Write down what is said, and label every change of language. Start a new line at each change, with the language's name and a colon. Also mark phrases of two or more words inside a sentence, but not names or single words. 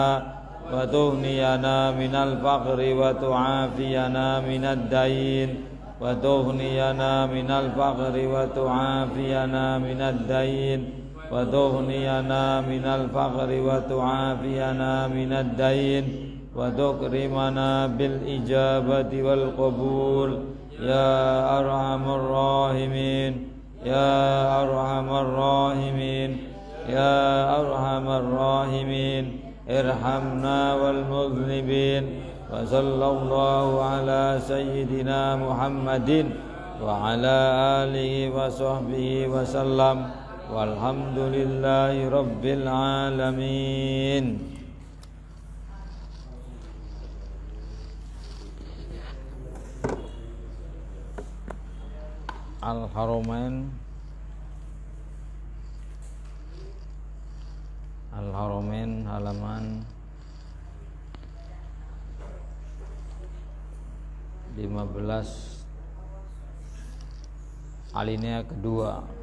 Arabic: وتغنينا من الفقر وتعافينا من الدين وتغنينا من الفقر وتعافينا من الدين وتغنينا من الفقر وتعافينا من الدين وتكرمنا بالإجابة والقبول يا أرحم الراحمين يا أرحم الراحمين يا أرحم الراحمين ارحمنا والمذنبين وصلى الله على سيدنا محمد وعلى آله وصحبه وسلم والحمد لله رب العالمين.
Indonesian: Al-Haramain halaman 15 alinea kedua.